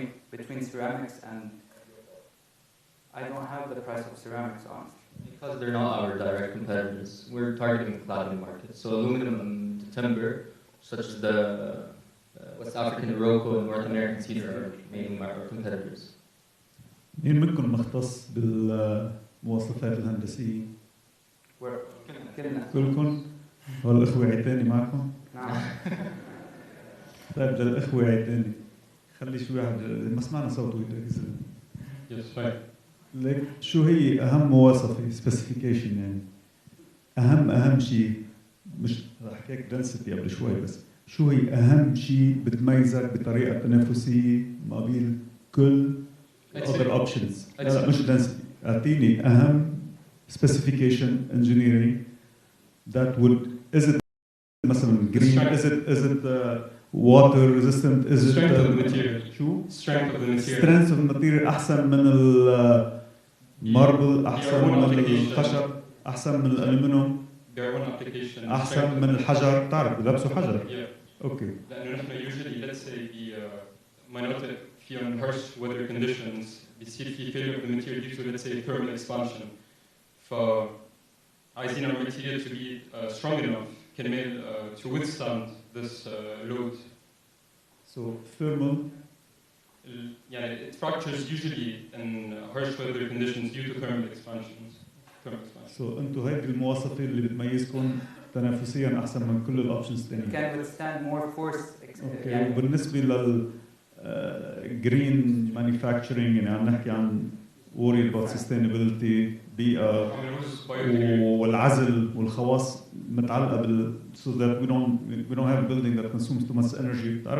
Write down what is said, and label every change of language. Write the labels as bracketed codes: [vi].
[en] Between ceramics and... I don't have the price of ceramics on. Because they're not our direct competitors. We're targeting the cladding market. So aluminum and timber, such as the West African Morocco and North American cedar are mainly our competitors. [ar] مين منكم مختص بالمواصفات الهندسية؟ كلكم؟ والأخوة عيتاني معكم؟ نعم. طيب للأخوة عيتاني خلي شوي واحد ما سمعنا صوته يركز. [en] Yes, fine. [ar] ليك شو هي أهم مواصفة specification يعني أهم شيء مش رح أحكيك density قبل شوي بس شو هي أهم شيء بتميزك بطريقة تنافسية مقابل كل [en] other options [ar] لا مش density أعطيني أهم [en] specification engineering that would is it [ar] مثلا [en] green is it water resistant is it strength of the material [ar] شو [en] strength of the material strength of the material [ar] أحسن من الماربل أحسن من الخشب أحسن من الألومنيوم أحسن من الحجر تعرف بلبسوا حجر أوكي لأنه نحن [en] usually let's say [ar] بمناطق فيهم [en] harsh weather conditions [ar] بيصير في [en] failure of the material due to let's say thermal expansion [ar] فعايزين [en] our material to be strong enough [ar] كرمال [en] to withstand this load. So thermal it fractures usually in harsh weather conditions due to thermal expansions. So [ar] أنتم هيدي المواصفة اللي بتميزكم تنافسيا أحسن من كل الأوبشنز الثانية. [en] Can withstand more force. [ar] أوكي وبالنسبة لل [en] green manufacturing [ar] يعني عم نحكي عن [en] worry about sustainability [ar] بيئة والعزل والخواص متعلقة بال [en] so that we don't have a building that consumes too much energy.